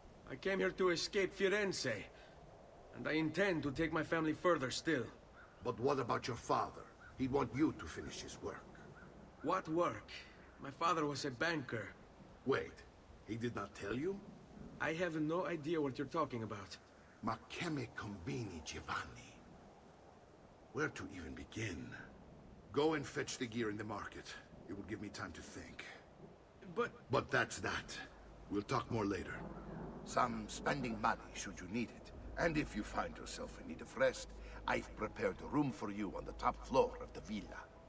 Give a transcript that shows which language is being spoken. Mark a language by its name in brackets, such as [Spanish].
[English] I came here to escape Firenze. And I intend to take my family further still. But what about your father? He'd want you to finish his work. What work? My father was a banker. Wait, he did not tell you? I have no idea what you're talking about. [Italian] Ma che me combini, Giovanni? [English] Where to even begin? Go and fetch the gear in the market. It would give me time to think. But But that's that. We'll talk more later. Some spending money should you need it. And if you find yourself in need of rest, I've prepared a room for you on the top floor of the villa.